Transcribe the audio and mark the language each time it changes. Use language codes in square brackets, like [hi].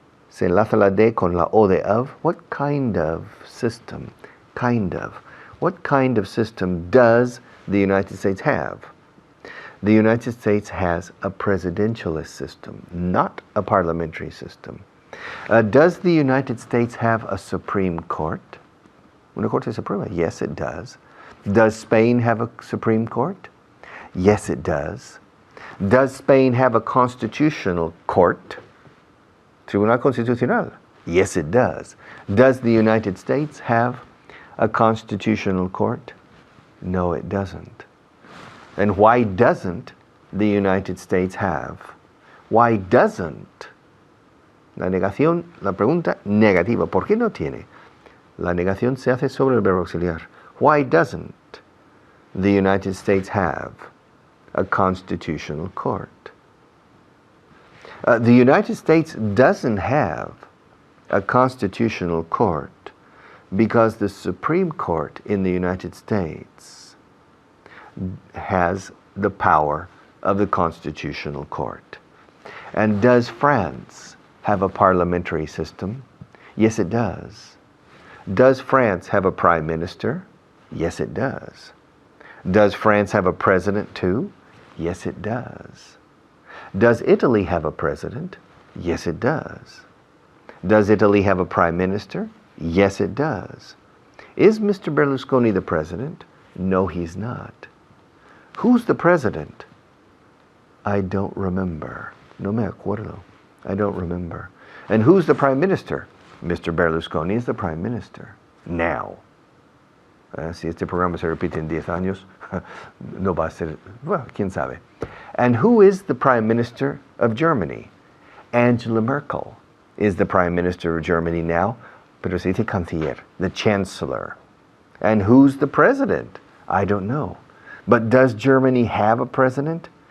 [es] Se enlaza la D con la O de of. [en] What kind of system? What kind of system does the United States have? The United States has a presidentialist system, not a parliamentary system. Does the United States have a Supreme Court? [es] Una Corte Suprema? [en] Yes, it does. Does Spain have a Supreme Court? Yes, it does. Does Spain have a constitutional court? Tribunal Constitucional? Yes, it does. Does the United States have a constitutional court? No, it doesn't. And why doesn't the United States have? Why doesn't? [es] La negación, la pregunta negativa. ¿Por qué no tiene? La negación se hace sobre el verbo auxiliar. [en] Why doesn't the United States have a constitutional court? The United States doesn't have a constitutional court because the Supreme Court in the United States has the power of the constitutional court. And does France have a parliamentary system? Yes, it does. Does France have a prime minister? Yes, it does. Does France have a president too? Yes, it does. Does Italy have a president? Yes, it does. Does Italy have a prime minister? Yes, it does. Is Mr. Berlusconi the president? No, he's not. Who's the president? I don't remember. [es] No me acuerdo. [en] I don't remember. And who's the prime minister? Mr. Berlusconi is the prime minister. Now. [es] Si este programa se repite en 10 años, no va a ser, well, quién sabe. [en] And who is the prime minister of Germany? Angela Merkel is the prime minister of Germany now, [es] pero se dice canciller, [en] the chancellor. And who's the president? I don't know. But does Germany have a president?